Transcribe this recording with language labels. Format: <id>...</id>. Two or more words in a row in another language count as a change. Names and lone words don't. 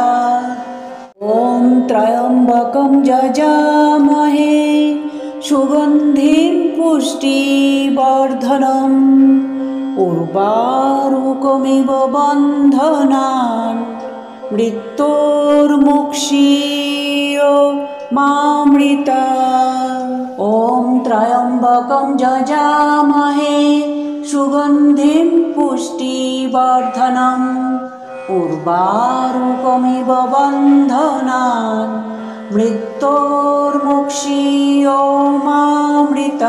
<sa>ওম ত্র্যম্বকং যজামহে সুগন্ধিং পুষ্টিবর্ধনম উর্বারুকমিব বন্ধনান মৃত্যুর্মুক্ষীয়মামৃতা। मामृता। ॐ त्र्यम्बकं यजामहे सुगन्धिं पुष्टिवर्धनम् उर्वारुकमिव बन्धनान् मृत्योर्मुक्षीयमामृता।</sa>